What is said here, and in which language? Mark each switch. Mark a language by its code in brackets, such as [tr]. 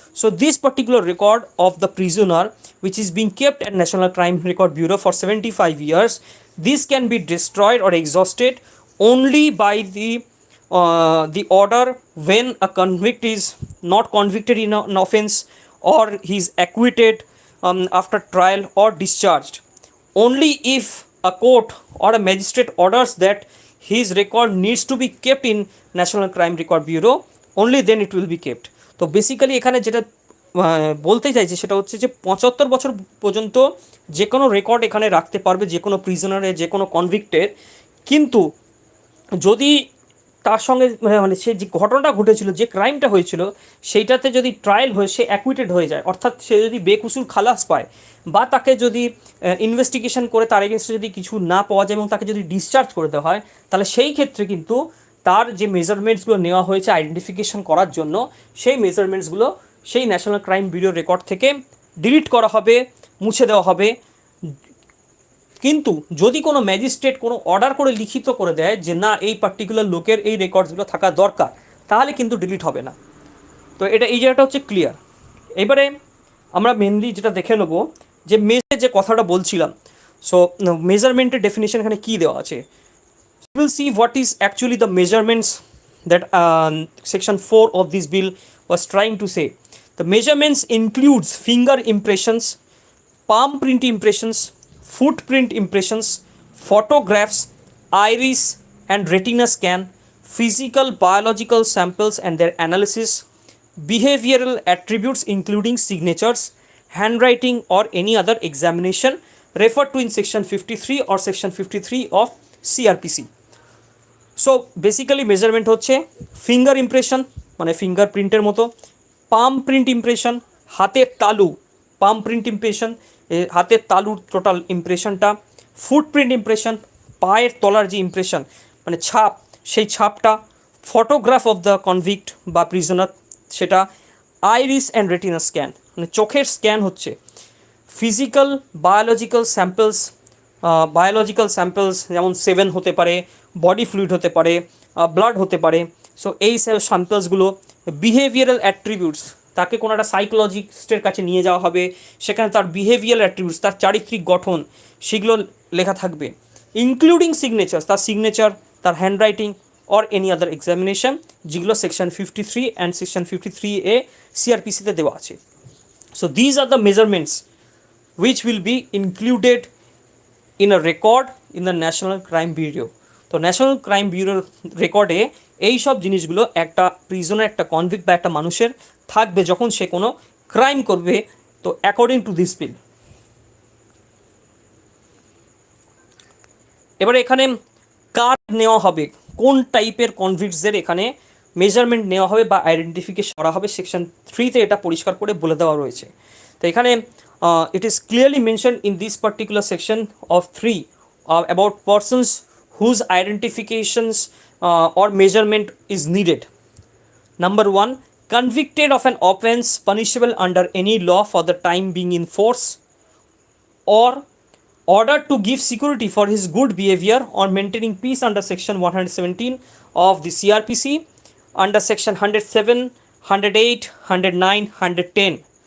[en] So this particular record of the prisoner which is being kept at National Crime Record Bureau for 75 years, this can be destroyed or exhausted only by the order when a convict is not convicted in an offence or he is acquitted after trial or discharged. Only if a court or a magistrate orders that his record needs to be kept in National Crime Record Bureau, only then it will be kept. [bn] তো basically এখানে যেটা বলতে চাইছি সেটা হচ্ছে যে 75 বছর পর্যন্ত যে কোনো রেকর্ড এখানে রাখতে পারবে যে কোনো প্রিজনারের, যে কোনো কনভিক্টের। কিন্তু যদি তার সঙ্গে মানে সে যে ঘটনাটা ঘটেছিল, যে ক্রাইমটা হয়েছিল সেইটাতে যদি ট্রায়াল হয়ে সে অ্যাকুইটেড হয়ে যায়, অর্থাৎ সে যদি বেকসুর খালাস পায় বা তাকে যদি ইনভেস্টিগেশন করে তার এগেনস্টে যদি কিছু না পাওয়া যায় এবং তাকে যদি ডিসচার্জ করে দেওয়া হয়, তাহলে সেই ক্ষেত্রে কিন্তু তার যে মেজারমেন্টসগুলো নেওয়া হয়েছে আইডেন্টিফিকেশন করার জন্য, সেই মেজারমেন্টসগুলো সেই ন্যাশনাল ক্রাইম ব্যুরো রেকর্ড থেকে ডিলিট করা হবে, মুছে দেওয়া হবে। কিন্তু যদি কোনো ম্যাজিস্ট্রেট কোনো অর্ডার করে লিখিত করে দেয় যে না এই পার্টিকুলার লোকের এই রেকর্ডসগুলো থাকা দরকার, তাহলে কিন্তু ডিলিট হবে না। তো এটা এই জায়গাটা হচ্ছে ক্লিয়ার। এবারে আমরা মেনলি যেটা দেখে নেবো যে যে কথাটা বলছিলাম, সো মেজারমেন্টের ডেফিনেশন এখানে কী দেওয়া আছে। [en] We will see what is actually the measurements that section 4 of this bill was trying to say. The measurements includes finger impressions, palm print impressions, footprint impressions, photographs, iris and retina scan, physical biological samples and their analysis, behavioral attributes including signatures, handwriting or any other examination referred to in section 53 or section 53 of CRPC. [bn] So basically measurement হচ্ছে finger impression মানে finger প্রিন্টের মতো, পাম print impression হাতের তালু, পাম print impression হাতের তালুর total ইমপ্রেশনটা, footprint impression পায়ের তলার যে ইমপ্রেশন মানে ছাপ, সেই ছাপটা, ফটোগ্রাফ অফ দ্য কনভিক্ট বা প্রিজনার সেটা, আইরিস অ্যান্ড রেটিনা স্ক্যান মানে চোখের স্ক্যান হচ্ছে, physical biological samples biological samples যেমন সেভেন হতে পারে, বডি ফ্লুইড হতে পারে, ব্লাড হতে পারে। সো এই স্যাম্পলসগুলো বিহেভিয়ারাল অ্যাট্রিবিউটস, তাকে কোনো একটা সাইকোলজিস্টের কাছে নিয়ে যাওয়া হবে, সেখানে তার বিহেভিয়ারাল অ্যাট্রিবিউটস, তার চারিত্রিক গঠন, সেগুলো লেখা থাকবে, ইনক্লুডিং সিগনেচার, তার সিগনেচার, তার handwriting or any other examination, যেগুলো সেকশন 53 অ্যান্ড সেকশন 53A সিআরপিসিতে দেওয়া আছে। [en] So these are the measurements which will be included in a record in the national crime bureau. [bn] তো ন্যাশনাল ক্রাইম ব্যুরোর রেকর্ডে এই সব জিনিসগুলো একটা প্রিজনের, একটা কনভিক্ট বা একটা মানুষের থাকবে যখন সে কোনো ক্রাইম করবে। তো অ্যাকর্ডিং টু দিস বিল, এবারে এখানে কার নেওয়া হবে, কোন টাইপের কনভিক্টসদের এখানে মেজারমেন্ট নেওয়া হবে বা আইডেন্টিফিকেশন করা হবে, সেকশন 3তে এটা পরিষ্কার করে বলে দেওয়া রয়েছে। তো এখানে [en] it is clearly mentioned in this particular section of 3 about persons whose identifications or measurement is needed. Number 1, convicted of an offence punishable under any law for the time being in force, or ordered to give security for his good behavior or maintaining peace under section 117 of the CRPC, under section 107, 108, 109, 110.